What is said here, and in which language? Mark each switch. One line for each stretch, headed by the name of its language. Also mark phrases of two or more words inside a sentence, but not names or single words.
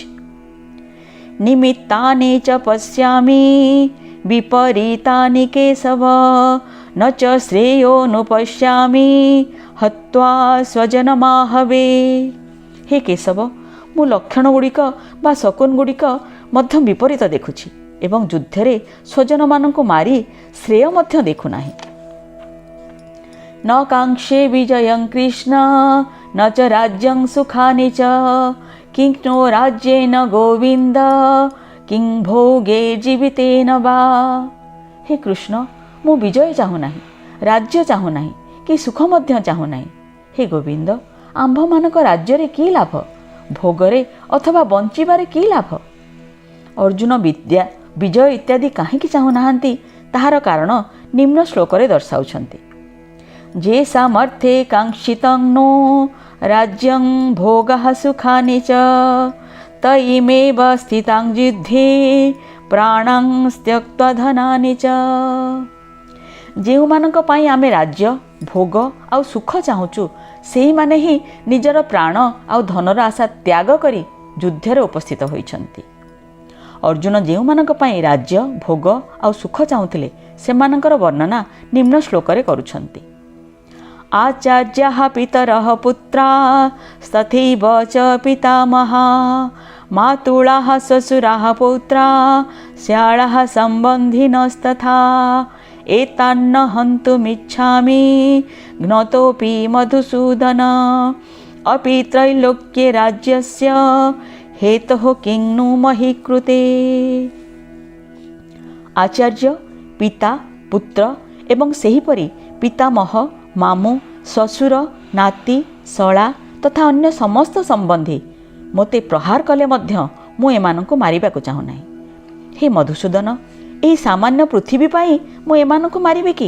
Sanskrit: ନିମିତ୍ତାନି ଚ ପଶ୍ୟାମି ବିପରୀତାନି କେଶବ ନ ଚ ଶ୍ରେୟୋନୁପଶ୍ୟାମି ହତ୍ୱା ସ୍ୱଜନମାହବେ।
Odia: ହେ କେଶବ, ମୁଁ ଲକ୍ଷଣଗୁଡ଼ିକ ବା ଶକୁନଗୁଡ଼ିକ ମଧ୍ୟ ବିପରୀତ ଦେଖୁଛି ଏବଂ ଯୁଦ୍ଧରେ ସ୍ୱଜନମାନଙ୍କୁ ମାରି ଶ୍ରେୟ ମଧ୍ୟ ଦେଖୁନାହିଁ।
Sanskrit: न काङ्क्षे विजयं कृष्ण न च राज्यं सुखानि च किं नो राज्येन गोविन्द किं भोगे जीवितेन वा। हे कृष्ण,
Odia: ମୁଁ ବିଜୟ ଚାହୁଁନାହିଁ, ରାଜ୍ୟ ଚାହୁଁନାହିଁ କି ସୁଖ ମଧ୍ୟ ଚାହୁଁନାହିଁ। ହେ ଗୋବିନ୍ଦ, ଆମ୍ଭମାନଙ୍କ ରାଜ୍ୟରେ କି ଲାଭ, ଭୋଗରେ ଅଥବା ବଞ୍ଚିବାରେ କି ଲାଭ। ଅର୍ଜୁନ ବିଜୟ ଇତ୍ୟାଦି କାହିଁକି ଚାହୁଁନାହାନ୍ତି ତାହାର କାରଣ ନିମ୍ନ ଶ୍ଲୋକରେ ଦର୍ଶାଉଛନ୍ତି।
Sanskrit: ଯେ ସାମର୍ଥ୍ୟେ କାଙ୍କ୍ଷିତଂ नो राज्यं भोगः सुखानि च तयिमेव स्थितां युद्धे प्राणां त्यक्त्वा धनानि च।
Odia: ଯେଉଁମାନଙ୍କ ପାଇଁ ଆମେ ରାଜ୍ୟ, ଭୋଗ ଆଉ ସୁଖ ଚାହୁଁଛୁ ସେଇମାନେ ହିଁ ନିଜର ପ୍ରାଣ ଆଉ ଧନର ଆଶା ତ୍ୟାଗ କରି ଯୁଦ୍ଧରେ ଉପସ୍ଥିତ ହୋଇଛନ୍ତି। ଅର୍ଜୁନ ଯେଉଁମାନଙ୍କ ପାଇଁ ରାଜ୍ୟ, ଭୋଗ ଆଉ ସୁଖ ଚାହୁଁଥିଲେ ସେମାନଙ୍କର ବର୍ଣ୍ଣନା ନିମ୍ନ ଶ୍ଲୋକରେ କରୁଛନ୍ତି।
Sanskrit: आचार्याः पितरः पुत्रा तथैव च पितामहा मातुलाः श्वशुराः पौत्रा श्यालाः सम्बन्धिनस्तथा एतान्न हन्तुमिच्छामि ज्ञातोऽपि मधुसूदन अपि त्रैलोक्ये राज्यस्य हेतुः किं नु महि कृते।
Odia: ଆଚାର୍ଯ୍ୟ, ପିତା, ପୁତ୍ର ଏବଂ ସେହିପରି ପିତାମହ, ମାମୁଁ, ଶ୍ୱଶୁର, ନାତି, ଶଳା ତଥା ଅନ୍ୟ ସମସ୍ତ ସମ୍ବନ୍ଧୀ ମୋତେ ପ୍ରହାର କଲେ ମଧ୍ୟ ମୁଁ ଏମାନଙ୍କୁ ମାରିବାକୁ ଚାହୁଁନାହିଁ। ହେ ମଧୁସୂଦନ, ଏହି ସାମାନ୍ୟ ପୃଥିବୀ ପାଇଁ ମୁଁ ଏମାନଙ୍କୁ ମାରିବି କି?